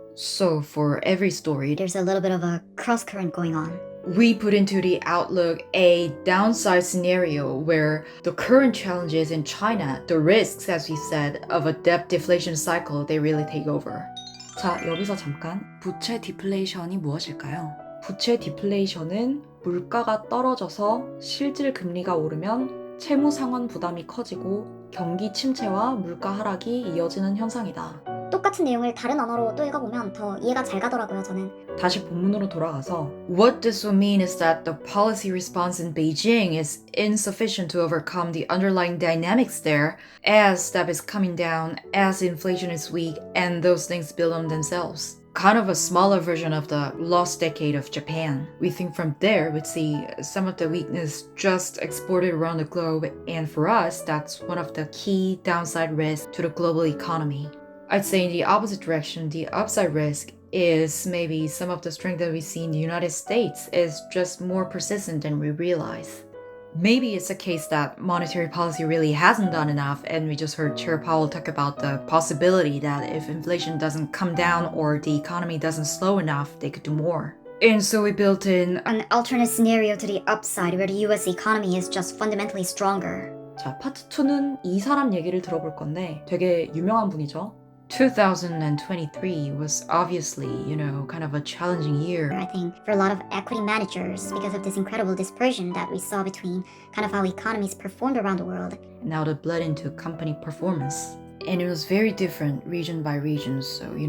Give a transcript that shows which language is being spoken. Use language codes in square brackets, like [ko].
[en] So for every story, there's a little bit of a cross current going on. We put into the outlook a downside scenario where the current challenges in China, the risks, as we said, of a debt deflation cycle, they really take over. [ko] 자, 여기서 잠깐. 부채 디플레이션이 무엇일까요? 부채 디플레이션은 물가가 떨어져서 실질 금리가 오르면 채무 상환 부담이 커지고 경기 침체와 물가 하락이 이어지는 현상이다. 똑같은 내용을 다른 언어로 또 읽어보면 더 이해가 잘 가더라고요, 저는. 다시 본문으로 돌아가서 [en] What this will mean is that the policy response in Beijing is insufficient to overcome the underlying dynamics there as debt is coming down, as inflation is weak, and those things build on themselves. Kind of a smaller version of the lost decade of Japan. We think from there we'd see some of the weakness just exported around the globe, and for us, that's one of the key downside risks to the global economy. I'd say in the opposite direction, the upside risk is maybe some of the strength that we see in the United States is just more persistent than we realize. Maybe it's a case that monetary policy really hasn't done enough, and we just heard Chair Powell talk about the possibility that if inflation doesn't come down or the economy doesn't slow enough, they could do more. And so we built in an alternate scenario to the upside where the US economy is just fundamentally stronger. [ko] 자, 파트 2는 이 사람 얘기를 들어볼 건데 되게 유명한 분이죠. [en] 2023 was obviously, kind of a challenging year. I think for a lot of equity managers because of this incredible dispersion that we saw between kind of how economies performed around the world. Now that bled into company performance. And it was very different region by region, so,